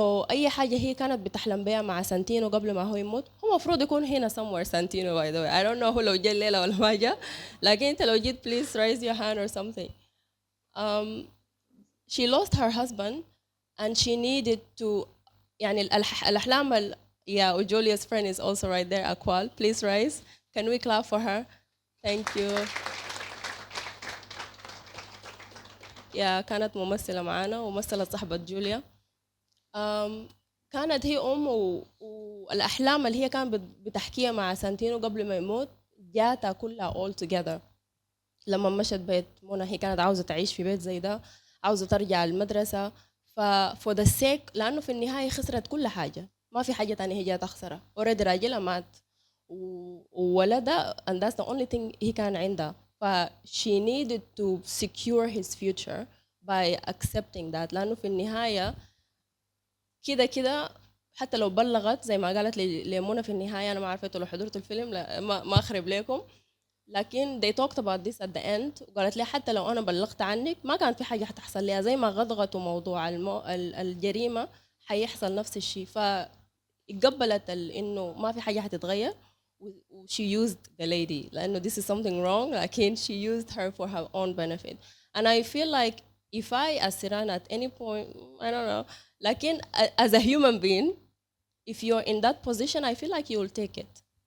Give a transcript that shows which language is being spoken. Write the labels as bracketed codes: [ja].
[ar] أي حاجة هي كانت بتحلم بيها مع سانتينو قبل ما هو يموت، هو مفروض يكون هنا [en] somewhere [ar] سانتينو [en] by the way. I don't know [ar] هو لو جاء الليلة ولا ما جاء، لكن أنت لو جيت [en] please raise your hand or something. She lost her husband and she needed to [ar] يعني الأحلام [en] yeah, Julia's friend is also right there, Akwal. Please rise. Can we clap for her? Thank you. [ar] Yeah, كانت ممثلة معانا وممثلة صاحبة جوليا. كانت هي والأحلام اللي هي كانت بتحكيها مع سانتينو قبل ما يموت جاتها كلها [en] all together. [ar] لما مشت بيت منى هي كانت عاوزة تعيش في بيت زي ده. عاوزة ترجع المدرسة. [en] for the sake [ar] لأنه في النهاية خسرت كل حاجة، ما في حاجة تانية هي جاية تخسرها. [en] already [ar] راجلها مات وولدها [en] and that's the only thing [ar] هي كان عندها. [en] she needed to secure his future by accepting that. [ar] لأنه في النهاية كده حتى لو بلغت زي ما قالت لمنى في النهاية، أنا ما عرفت لو حضرت الفيلم ما أخرب لكم، لكن [en] they talked about this at the end. [ar] وقالت لي حتى لو أنا بلغت عنك ما كان في حاجة حتحصل لها، زي ما غضغطوا موضوع الجريمة حيحصل نفس الشيء. فقبلت إنه ما في حاجة حتتغير [en] she used the lady لأنه this is something wrong، لكن she used her for her own benefit. And I feel like if I as Siran at any point, I don't know, لكن as a human being, if you're in that position, I feel like you will take it.